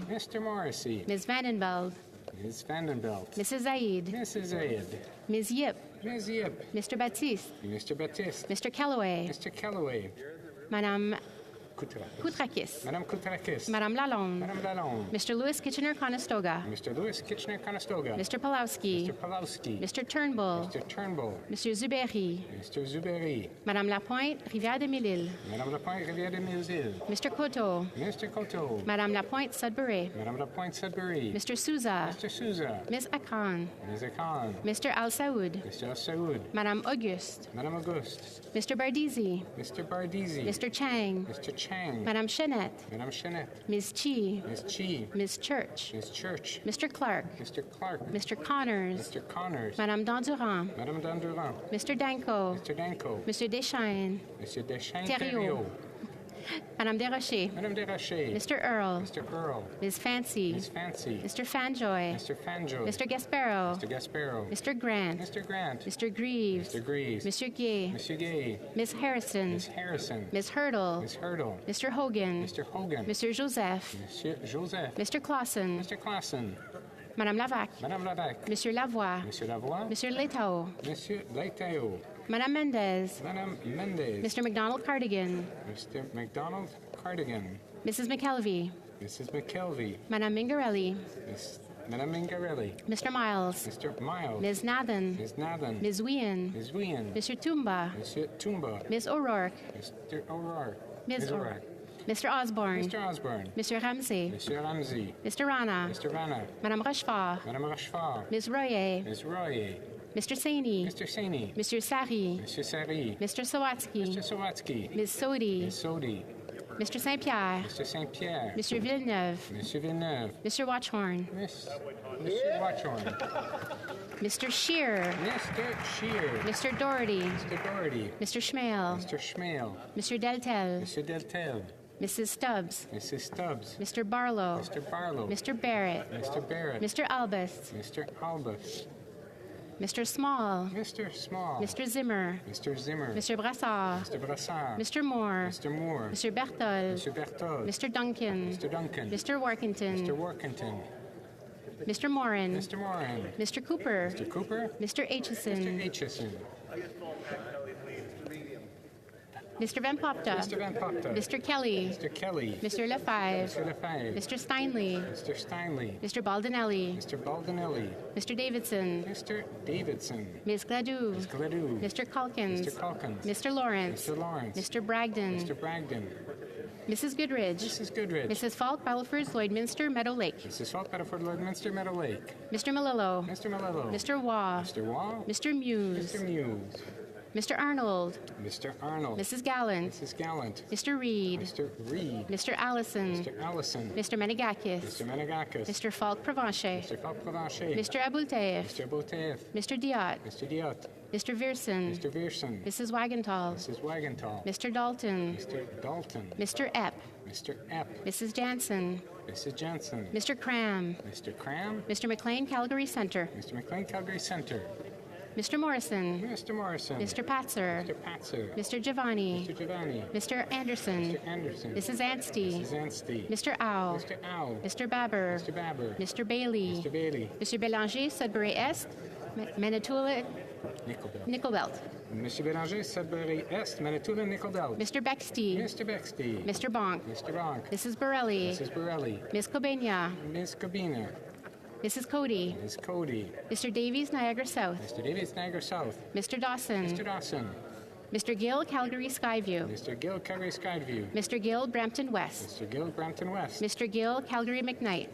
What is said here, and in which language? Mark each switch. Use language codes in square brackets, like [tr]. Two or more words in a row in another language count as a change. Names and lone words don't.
[en] Mr. Morrissey. Ms. Vandenveld. Ms. Vandenbelt. Mrs. Zaid. Mrs. Zaid. Ms. Yip. Ms. Yip. Mr. Baptiste. Mr. Baptiste. Mr. Calloway. Mr. Calloway. Madame Koutrakis. Koutrakis. Madame Koutrakis. Madame Lalonde. Madame Lalonde. Mr. Louis Kitchener-Conestoga. Mr. Louis Kitchener-Conestoga. Mr. Pulowski. Mr. Pulowski. Mr. Turnbull. Mr. Turnbull. Monsieur Zuberi. Mr. Zuberi. Madame Lapointe, Rivière-des-Mille-Îles. Madame Lapointe, Rivière-des-Mille-Îles. Mr. Coteau. Mr. Coteau. Madame Lapointe, Sudbury. Madame Lapointe, Sudbury. Mr. Souza. Mr. Souza. Ms. Akran. Ms. Akran. Mr. Al Saoud. Mr. Al Saoud. Madame Auguste. Madame Auguste. Mr. Bardizi. Mr. Bardizi. Mr. Chang. Mr. Chang. Madame Chenette. Madame Chenette. Ms. Chi. Ms. Chi. Ms. Church. Ms. Church. Mr. Clark. Mr. Clark. Mr. Connors. Mr. Connors. Madame Dandurand. Madame Dandurand. Mr. Danko. Mr. Danko. Monsieur Deschaines. Monsieur Deschaines. Thériault. Madame Desrochers. Madame Desrochers. Mr. Earl. Mr. Earl. Ms. Fancy. Ms. Fancy. Mr. Fanjoy. Mr. Fanjoy. Mr. Gasparo. Mr. Gasparo. Mr. Grant. Mr. Grant. Mr. Greaves. Mr. Greaves. Monsieur Gay. Monsieur Gay. Ms. Harrison. Ms. Harrison. Ms. Hurdle. Ms. Hurdle. Mr. Hogan. Mr. Hogan. Mr. Joseph. Monsieur Joseph. Mr. Clausen. Mr. Clausen. Madame Lavac. Madame Lavac. Monsieur Lavoie. Monsieur Lavoie. Monsieur Letao. Monsieur Leitao. Madame Mendez. Madame Mendez. Mr. McDonald Cardigan. Mr. McDonald Cardigan. Mrs. McKelvey. Mrs. McKelvey. Madame Mingarelli. Madame Mingarelli. Mr. Miles. Mr. Miles. Ms. Nathan. Ms. Nathan. Ms. Wien. Ms. Wien. Mr. Toomba. Monsieur Toomba. Ms. O'Rourke. Mr. O'Rourke. Ms. O'Rourke. Mr. Osborne. Mr. Osborne. Mr. Ramsey. Mr. Ramsey. Mr. Rana. Mr. Rana. Madame Rochefort. Madame Rochefort. Ms. Royer. Ms. Royer. Mr. Saini. Mr. Saini. Mr. Sari. Mr. Sari. Mr. Sawatsky. Mr. Sawatsky. Ms. Sodi. Ms. Sodi. Mr. St. Pierre. Mr. St. Pierre. Mr. Villeneuve. Monsieur Villeneuve. Mr. Watchhorn. Mr. Watchorn. Mr. Shear. Mr. Shear. Mr. Doherty. Mr. Doherty. Mr. Schmale. Mr. Schmale. Mr. Deltel. Mr. Deltel. Mrs. Stubbs. Mrs. Stubbs. Mr. Barlow. Mr. Barlow. Mr. Barrett. Mr. Barrett. Mr. Albus. Mr. Albus. Mr. Small. Mr. Small. Mr. Zimmer. Mr. Zimmer. Mr. Brassard. Mr. Brassard. Mr. Moore. Mr. Moore. Mr. Bertol. Mr. Bertol. Mr. Duncan. Mr. Duncan. Mr. Workington. Mr. Workington. Mr. Morin. Mr. Morin. Mr. Cooper. Mr. Cooper. Mr. Aitchison. Mr. Aitchison. Mr. Van Popta. Mr. Van Popta. Mr. Kelly. Mr. Kelly. Mr. Lefebvre. Mr. Lefebvre. Mr. Steinley. Mr. Steinley. Mr. Baldinelli. Mr. Baldinelli. Mr. Davidson. Mr. Davidson. Ms. Gladue. Ms. Gladue. Mr. Calkins. Mr. Calkins. Mr. Lawrence. Mr. Lawrence. Mr. Bragdon. Mr. Bragdon. Mrs. Goodridge. Mrs. Goodridge. Mrs. Falk, Battleford, Lloydminster, Meadow Lake. Mrs. Falk, Battleford, Lloydminster, Meadow Lake. Mr. Malillo. Mr. Malillo. Mr. Waugh. Mr. Waugh. Mr. Muse. Mr. Muse. Mr. Arnold. Mr. Arnold. Mrs. Gallant. Mrs. Gallant. Mr. Reed. Mr. Reed. Mr. Allison. Mr. Allison. Mr. Menegakis. Mr. Menegakis. Mr. Falk Provencher. Mr. Falk Provencher. Mr. Aboultaif. Mr. Botev. Mr. Diot. Mr. Diot. Mr. Vierson. Mr. Vierson. Mrs. Wagenthal. Mrs. Wagenthal. Mr. Dalton. Mr. Dalton. Mr. Epp. Mr. Epp. Mrs. Jansen. Mrs. Jansen. Mr. Cram. Mr. Cram. Mr. McLean, Calgary Centre. Mr. McLean, Calgary Centre. Mr. Morrison. Mr. Morrison. Mr. Patzer. Mr. Patzer. Mr. Giovanni. Mr. Giovanni. Mr. Anderson. Mr. Anderson. Mrs. Anstey. Mrs. Anstey. Mr. Owl. Mr. Owl. Mr. Babber. Mr. Babber. Mr. Bailey. Mr. Bailey. Mr. Belanger, Sudbury Est. Manitoulin, Nickel Belt. Mr. Belanger, Sudbury Est, Manitoulin, Nickel Belt. Mr. Bexty. Mr. Bexty. Mr. Bonk. Mr. Bonk. Mrs. Borelli. Mrs. Borelli. Ms. Cobenia. Ms. Cabina. Mrs. Cody. Ms. Cody. Mr. Davies, Niagara South. Mr. Davies, Niagara South. Mr. Dawson. Mr. Dawson. Mr. Gill, Calgary Skyview. Mr. Gill, Calgary Skyview. Mr. Gill, Brampton West. Mr. Gill, Brampton West. Mr. Gill, Calgary McKnight.